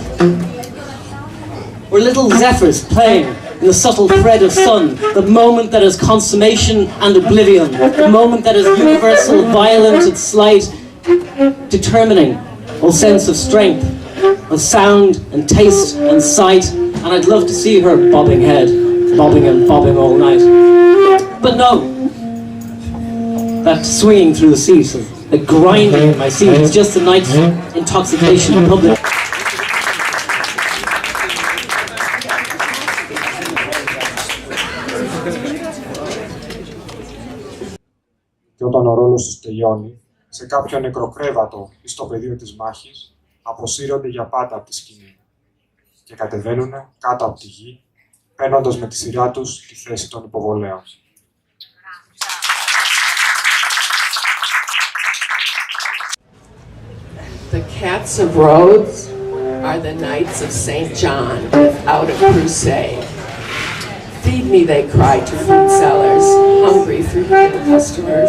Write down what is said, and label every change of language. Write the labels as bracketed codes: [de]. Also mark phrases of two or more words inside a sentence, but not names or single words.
[en] We're little zephyrs playing in the subtle thread of sun, the moment that is consummation and oblivion, the moment that is universal, violent and slight, determining all sense of strength, of sound and taste and sight. And I'd love to see her bobbing head, bobbing and bobbing all night. But no, that swinging through the seat, the grinding in my seat. It's just a night's intoxication in public. [el] Και όταν ο ρόλος τους τελειώνει, σε κάποιο νεκροκρέβατο ή στο πεδίο της μάχης, αποσύρονται για πάντα από τη σκηνή και κατεβαίνουν κάτω από τη γη, παίρνοντας με τη σειρά τους τη θέση των υποβολέων. [en] The cats of Rhodes are the knights of St. John without a crusade. Feed me, they cry to food sellers, hungry for human customers.